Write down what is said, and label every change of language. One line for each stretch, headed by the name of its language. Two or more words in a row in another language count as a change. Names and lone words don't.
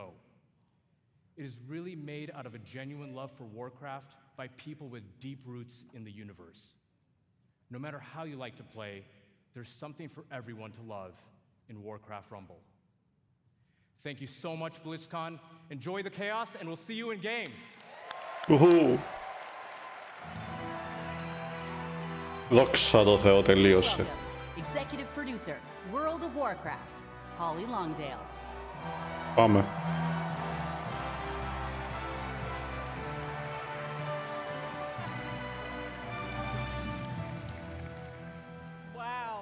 English: It is really made out of a genuine love for Warcraft by people with deep roots in the universe. No matter how you like to play, there's something for everyone to love in Warcraft Rumble. Thank you so much, Blizzcon. Enjoy the chaos, and we'll see you in game.
Greek: Δόξα τω Θεώ, τελείωσε.
English: Executive producer, World of Warcraft, Holly Longdale.
Greek: Πάμε.
English: Wow.